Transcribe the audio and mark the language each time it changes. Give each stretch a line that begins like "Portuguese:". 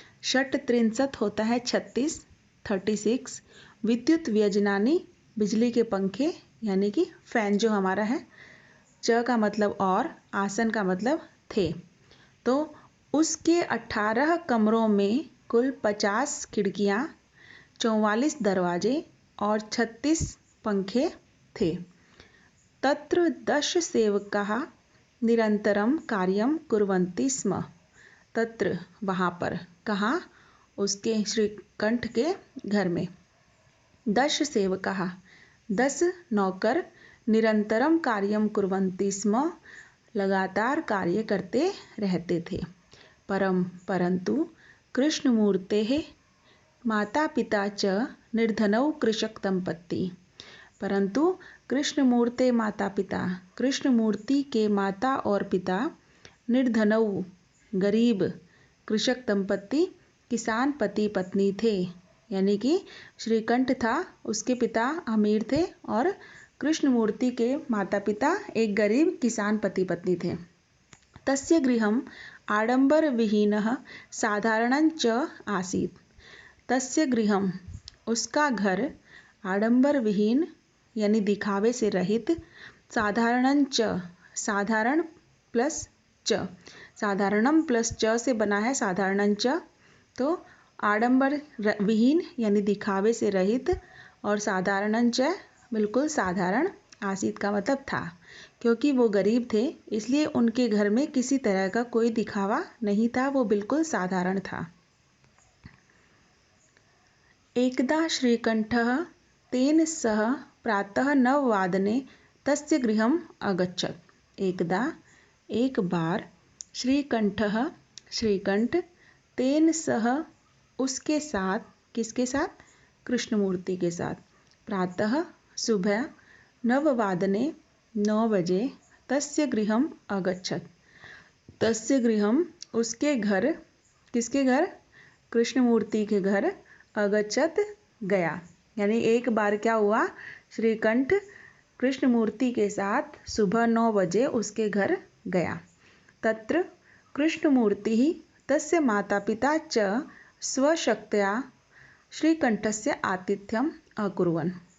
Hindi: षट्त्रिंशत् होता है 36, 36, विद्युत व्यजनानि, बिजली के पंखे, यानी कि फैन जो हमारा है। च का मतलब और, आसन का मतलब थे। तो उसके 18 कमरों में कुल 50 खिड़कियाँ, 44 दरवाजे और 36 पंखे थे।
Sanskrit: तत्र 10 सेवकाः निरंतरं कार्यं कुर्वन्ति स्म।
Hindi: तत्र वहाँ पर, कहाँ, उसके श्रीकंठ के घर में। 10 सेवकाः, 10 नौकर,
Sanskrit: निरंतरम कार्यं कुर्वन्ति स्म,
Hindi: लगातार कार्य करते रहते थे।
Sanskrit: परंतु कृष्णमूर्तेः माता पिता च निर्धनौ कृषक दंपत्ति।
Hindi: परंतु कृष्णमूर्ते माता पिता, कृष्णमूर्ति के माता और पिता, निर्धनौ गरीब कृषक दंपति किसान पति पत्नी थे। यानी कि श्रीकंठ था, उसके पिता अमीर थे और कृष्णमूर्ति के माता पिता एक गरीब किसान पति पत्नी थे।
Sanskrit: तस्य गृहम् आडंबरविहीनः साधारणञ्च आसीत्।
Hindi: तस्य गृहम् उसका घर आडंबर विहीन यानी दिखावे से रहित, साधारणञ्च साधारण प्लस च, साधारणम प्लस च से बना है साधारणञ्च, तो आडंबर विहीन यानी दिखावे से रहित और साधारणञ्च बिल्कुल साधारण, आसित का मतलब था। क्योंकि वो गरीब थे इसलिए उनके घर में किसी तरह का कोई दिखावा नहीं था, वो बिल्कुल साधारण था।
Sanskrit: एकदा श्रीकंठः तेन सह प्रातः 9 तस्य गृहम् अगच्छत्।
Hindi: एकदा एक बार श्रीकंठः श्रीकंठ तेन सह उसके साथ, किसके साथ? कृष्णमूर्ति के साथ। प्रातः सुबह 9 बजे
Sanskrit: तस्य गृहम् अगच्छत्।
Hindi: तस्य गृहम् उसके घर, किसके घर? कृष्णमूर्ति के घर, अगच्छत् गया। यानी एक बार क्या हुआ, श्रीकंठ कृष्णमूर्ति के साथ सुबह 9 बजे उसके घर गया।
Sanskrit: तत्र कृष्णमूर्तिः तस्य माता पिता च स्वशक्त्या श्रीकंठस्य आतिथ्यम् अकुर्वन्।